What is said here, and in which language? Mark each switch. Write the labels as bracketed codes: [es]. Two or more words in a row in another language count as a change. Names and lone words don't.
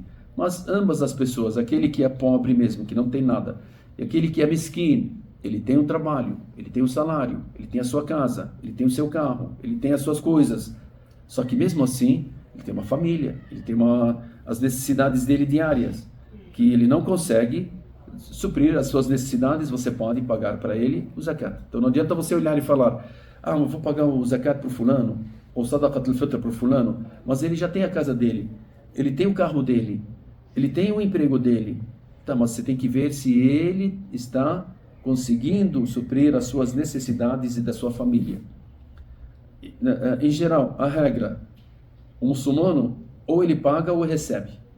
[pt] Mas ambas as pessoas, aquele que é pobre mesmo, que não tem nada, e aquele que é miskin, ele tem um trabalho, ele tem um salário, ele tem a sua casa, ele tem o seu carro, ele tem as suas coisas. Só que mesmo assim, ele tem uma família, ele tem as necessidades dele diárias, que ele não consegue suprir as suas necessidades, você pode pagar para ele o zakat. Então não adianta você olhar e falar, eu vou pagar o zakat para o fulano, ou [ar] صدقة الفطر [pt] para o fulano, mas ele já tem a casa dele, ele tem o carro dele, ele tem o emprego dele. Tá, mas você tem que ver se ele está conseguindo suprir as suas necessidades e da sua família. Em geral, a regra, o muçulmano ou ele paga ou recebe.